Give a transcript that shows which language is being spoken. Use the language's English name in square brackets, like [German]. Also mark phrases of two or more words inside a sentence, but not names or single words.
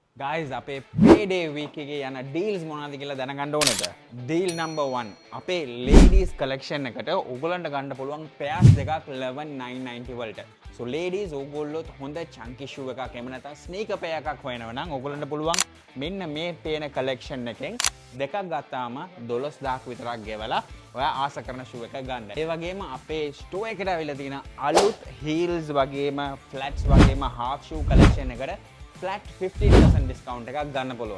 [Sinhala] guys අපේ [English] payday week [Sinhala] එකේ යන deals මොනවද කියලා දැනගන්න ඕනේද? [English] deal number [Sinhala] 1 අපේ [English] ladies collection [Sinhala] එකට ඕගොල්ලන්ට ගන්න පුළුවන් pairs දෙකක් 11990 වලට. so ladies ඕගොල්ලොත් හොඳ [English] chunky shoe [Sinhala] එකක් එහෙම නැත්නම් [English] sneaker pair [Sinhala] එකක් හොයනවා නම් ඕගොල්ලන්ට පුළුවන් මෙන්න මේ පේන collection එකෙන් දෙකක් ගත්තාම 12000ක් විතරක් ගෙවලා ඔයා ආස කරන shoe එක ගන්න. ඒ වගේම අපේ store එකට අවිලා තියෙන අලුත් heels වගේම flats වගේම [English] half shoe collection [Sinhala] එකට [English] flat 15% discount [Sinhala] එකක් ගන්න පුළුවන්.